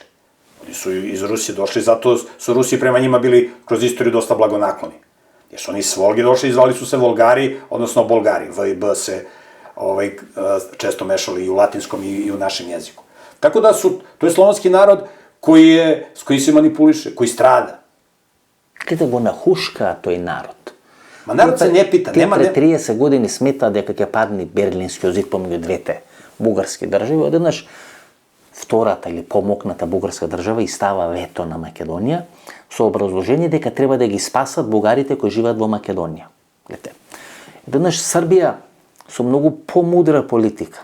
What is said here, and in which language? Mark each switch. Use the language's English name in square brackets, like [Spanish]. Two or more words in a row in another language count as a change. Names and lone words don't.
[Serbian] Oni su iz Rusije došli, zato su Rusi prema njima bili kroz istoriju dosta blagonakloni. Jer su oni s Volge došli i zvali su se Volgari, odnosno Bolgari. V i B se često mešali i u latinskom i u našem jeziku. Tako da to je slovenski narod s kojim se manipuliše, koji strada. [Macedonian] Kada го нахушка тој народ. [Serbian] Ma narod se ne pita, nema... [Macedonian] Пред 30 години смета дека ќе падне Берлински зид помеѓу двете бугарски држави, одеднаш втората или помокната бугарска држава и става вето на Македонија со образложение дека треба да ги спасат бугарите кои живеат во Македонија. Гледате. Еднаш Србија со многу помудра политика.